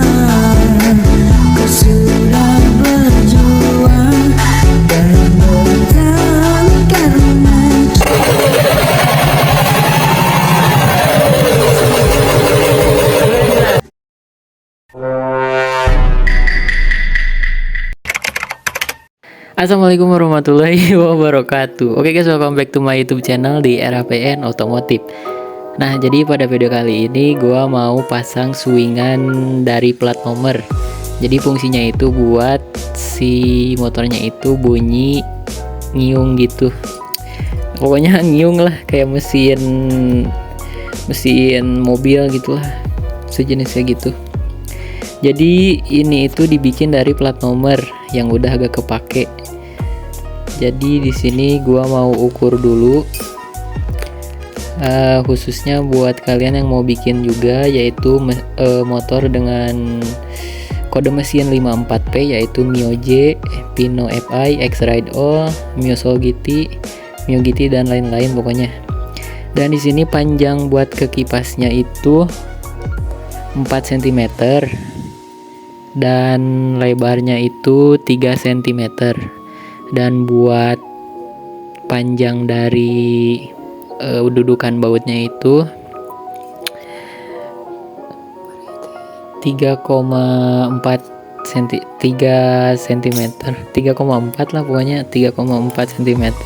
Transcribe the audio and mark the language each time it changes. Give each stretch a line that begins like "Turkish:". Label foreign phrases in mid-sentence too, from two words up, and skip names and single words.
Indonesian: Ku sudah berjuang dan bertahan karena
Arabic: السلام عليكم ورحمة الله وبركاته.
English: Oke guys, welcome back to my YouTube channel di RAPN Otomotif.
Indonesian: Nah, jadi pada video kali ini gua mau pasang swingan dari plat nomor. Jadi fungsinya itu buat si motornya itu bunyi ngiung gitu. Pokoknya ngiung lah, kayak mesin mobil gitulah, sejenisnya gitu. Jadi ini itu dibikin dari plat nomor yang udah agak kepake. Jadi di sini gua mau ukur dulu, khususnya buat kalian yang mau bikin juga, yaitu motor dengan kode mesin 54P, yaitu Mio J, Pino FI, X-Ride All, Mio Soul GT, Mio GT dan lain-lain pokoknya. Dan di sini panjang buat ke kipasnya itu 4 cm dan lebarnya itu 3 cm. Dan buat panjang dari dudukan bautnya itu 3,4 cm, 3,4 lah pokoknya, 3,4 cm.